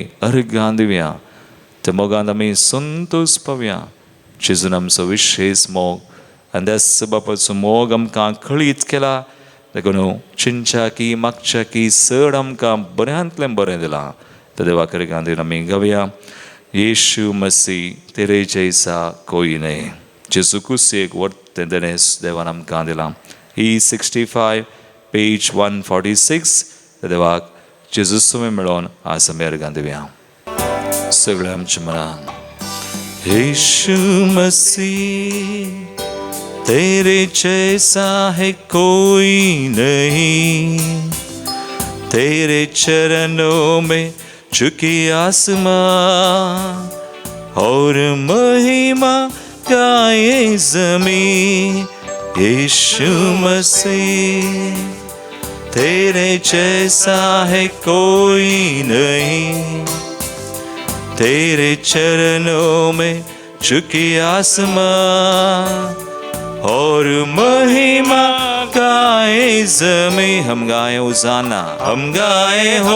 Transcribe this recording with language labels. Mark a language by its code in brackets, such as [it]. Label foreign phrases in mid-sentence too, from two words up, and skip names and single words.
[kok] अर्गां दिवया त्या मोगांत आमी संतोष पावया जेजून आमचो विशेष मोग आनी त्या बापाचो मोग आमकां खळीत केला देखून चिंचाकी मागच्याकी चड आमकां बऱ्यांतलें बरें दिलां त्या देवाक अर्गां दिवन आमी गावया [hi] येशू मसीह तेरे जैसा कोई नहीं [kok] जेजू कुसेक वर्तें देणें देवान आमकां दिलां E65 पेज 146 त्या देवाक जेजू सुमे मेळोन आज आमी अर्गां दिवया सगळ्या आमच्या मनान [hi] यीशु मसीह तेरे जैसा है कोई नहीं तेरे चरणों में झुकी आसमां और महिमा गाए ज़मीं यीशु मसीह तेरे जैसा है कोई नहीं तेरे चरणों में झुकी आसमां और महिमा गाए ज़मीं हम गाए होज़ाना हम गाए